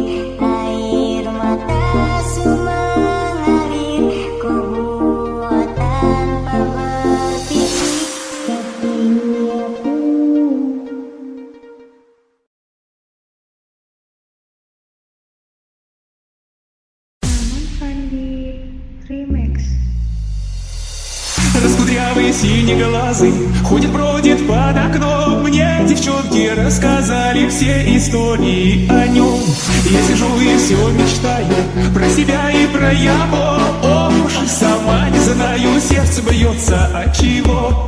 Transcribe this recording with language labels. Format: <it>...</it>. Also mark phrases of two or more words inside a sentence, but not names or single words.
<id>Air mata mengalir, kau buat tanpa berpikir. Tapi aku Maman Fandi Remix.</id> <ru>Раскудрявый синеглазый ходит-бродит под окном. Мне девчонки рассказали все истории о нем. Я сижу и все мечтаю про себя и про его. Ох уж и сама не знаю, сердце бьется от чего.</ru>